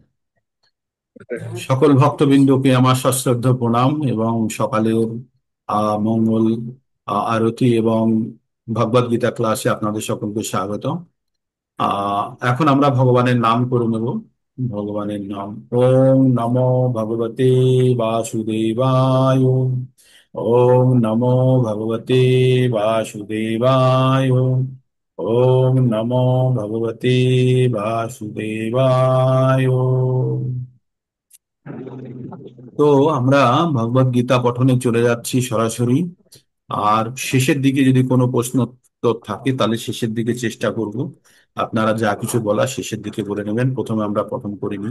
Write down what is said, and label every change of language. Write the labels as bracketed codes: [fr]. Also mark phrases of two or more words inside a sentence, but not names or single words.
[bn] সকল ভক্তবৃন্দকে আমার সশ্রদ্ধ প্রণাম এবং সকালের মঙ্গল আরতি এবং ভগবদ গীতা ক্লাসে আপনাদের সকলকে স্বাগত। এখন আমরা ভগবানের নাম করে নেব। ভগবানের নাম: [sa] ওম নমো ভগবতে বাসুদেবায়। ওম নমো ভগবতে বাসুদেবায়। ওম নমো ভগবতে বাসুদেবায়। [bn] তো আমরা ভগবদ গীতা পঠনে চলে যাচ্ছি সরাসরি। আর শেষের দিকে যদি কোনো প্রশ্ন উত্তর থাকে তাহলে শেষের দিকে চেষ্টা করব। আপনারা যা কিছু বলা শেষের দিকে বলে নেবেন, প্রথমে আমরা পঠন করিনি।